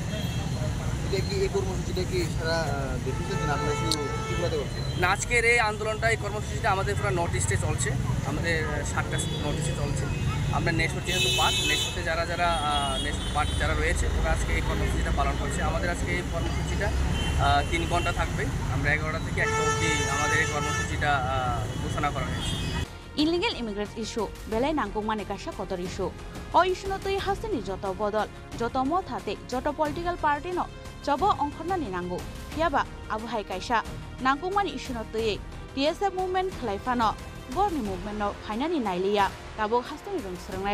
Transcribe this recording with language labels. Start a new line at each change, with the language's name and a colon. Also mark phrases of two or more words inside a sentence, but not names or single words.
Bangla: এই কর্মসূচিটা কি সারা দেশে না আজকের এই আন্দোলনটা এই কর্মসূচিটা আমাদের পুরো নর্থ ইস্টে চলছে আমাদের 7টা নর্থ ইস্টে চলছে আমরা নেশোর যেহেতু পার্ট নেশোতে যারা নেশোর পার্ট যারা রয়েছে ওরা আজকে এই কর্মসূচিটা পালন করছে আমাদের আজকে এই কর্মসূচিটা 3 ঘন্টা থাকবে আমরা 11টা থেকে 1টা অবধি আমাদের এই কর্মসূচিটা ঘোষণা করা হয়েছে
English: Illegal immigrants issue
Kok Borok: belai nangkung mane kaisa kotor issue o issue no tei hasteni joto bodol joto mot hate joto
English: political party
Kok Borok: no chobo ongkhorna ni nango phiaba abuhai kaisa nangkung mane issue no tei TSF movement khlaifano borni movement no phainani nailia tabo hasteni rung srangnai